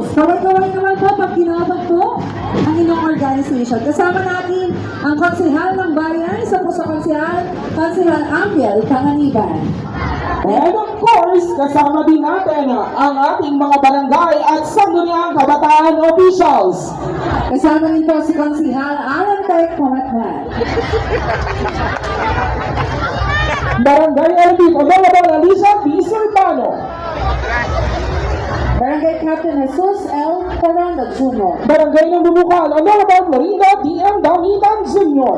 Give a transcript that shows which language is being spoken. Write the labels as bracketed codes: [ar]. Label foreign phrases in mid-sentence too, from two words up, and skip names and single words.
[tl] Kaway-kaway naman po pag tinawag po ang inyong organization. Kasama natin ang konsehal ng bayan, isa po sa konsehal Ambiel Panganiban. [en] And of course, [tl] kasama din natin ang ating mga barangay at sangguniang kabataan officials. Kasama rin po si konsehal Alan Tech Pamatman. Barangay LB, Honorable Alisa B. Serpano. Barangay Captain Jesus L. Coranda Jr. Barangay ng Bumukal, Honorable Florinda D.M. Damitan Jr.